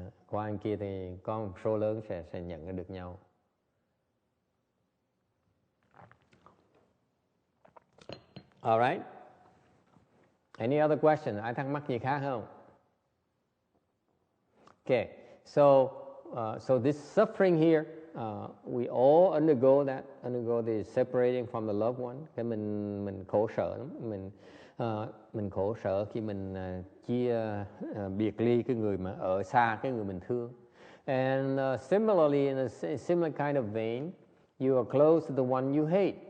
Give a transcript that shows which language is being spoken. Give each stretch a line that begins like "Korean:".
Vietnamese: Qua anh kia thì có một số lớn sẽ nhận ra được nhau.
English: All right. Any other question?
Vietnamese: Ai thắc mắc gì khác không?
English: Okay. So this suffering here, we all undergo the separating from the loved one.
Vietnamese: Cái mình khổ sở lắm, mình khổ sở khi mình chia biệt ly cái người mà ở xa cái người mình thương.
English: And similarly, in a similar kind of vein, you are close to the one you hate.